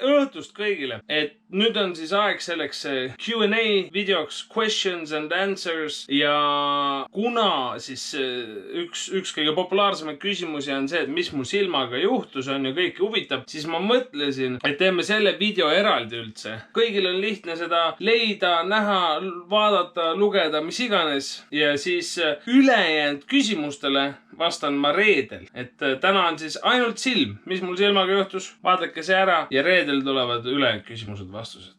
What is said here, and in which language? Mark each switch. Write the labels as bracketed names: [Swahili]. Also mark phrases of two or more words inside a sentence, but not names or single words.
[Estonian] õhtust kõigile, et nüüd on siis aeg selleks Q&A videoks, [English] questions and answers [Estonian] ja kuna siis üks kõige populaarsemaid küsimusi on see, et mis mu silmaga juhtus on ja kõiki huvitab, siis ma mõtlesin, et teeme selle video eraldi üldse. Kõigil on lihtne seda leida, näha, vaadata, lugeda, mis iganes ja siis ülejäänud küsimustele vastan ma reedel, et täna on siis ainult silm, mis mul silmaga juhtus, vaadake see ära ja reedel tulevad üle küsimused, vastused.